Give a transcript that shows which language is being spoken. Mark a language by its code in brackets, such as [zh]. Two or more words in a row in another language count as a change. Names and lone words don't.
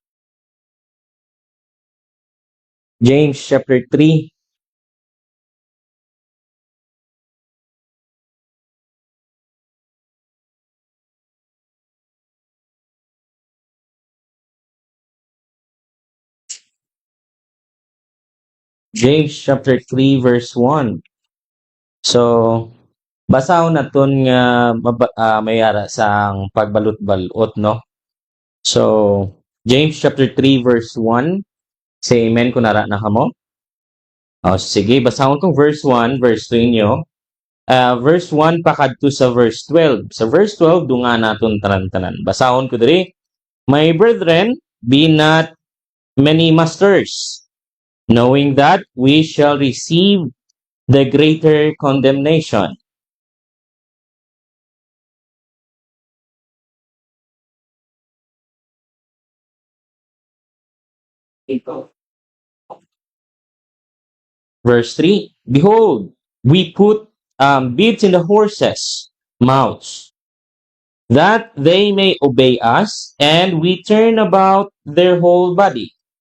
[en] James chapter 3, James chapter 3, verse 1. [hil] So, basahon naton nga mayara sang pagbalot-balot, no? [en] So, James chapter 3, verse 1. Say amen [hil] kung nara na kamo. O, sige, basahon kong verse 1, verse 2 inyo. Verse 1 pakadto sa verse 12. Sa verse 12, dunga naton tanan-tanan. Basahon ko diri. [en] My brethren, be not many masters, knowing that we shall receive the greater condemnation. Verse 3, behold, we put bits in the horses' mouths, that they may obey us, and we turn about their whole body.